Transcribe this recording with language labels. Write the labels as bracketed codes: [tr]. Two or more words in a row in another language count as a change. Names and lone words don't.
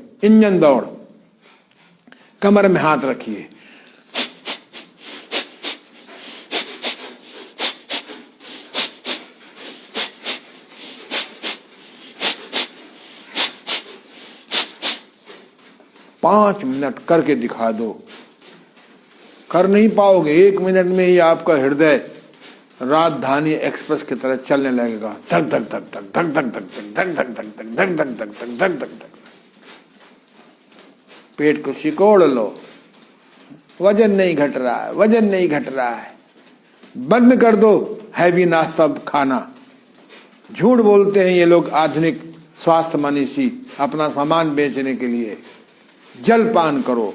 [hi] इंजन दौड़, कमर में हाथ रखिए, पांच मिनट करके दिखा दो। कर नहीं पाओगे, 1 मिनट में ही आपका हृदय राजधानी एक्सप्रेस की तरह चलने लगेगा। धक धक धक धक धक धक धक धक धक धक धक धक धक धक धक धक धक धक। पेट को सिकोड़ लो, वजन नहीं घट रहा है, वजन नहीं घट रहा है। बंद कर दो हैवी नाश्ता खाना। झूठ बोलते हैं ये लोग आधुनिक स्वास्थ्य मनीषी अपना सामान बेचने के लिए। जल पान करो।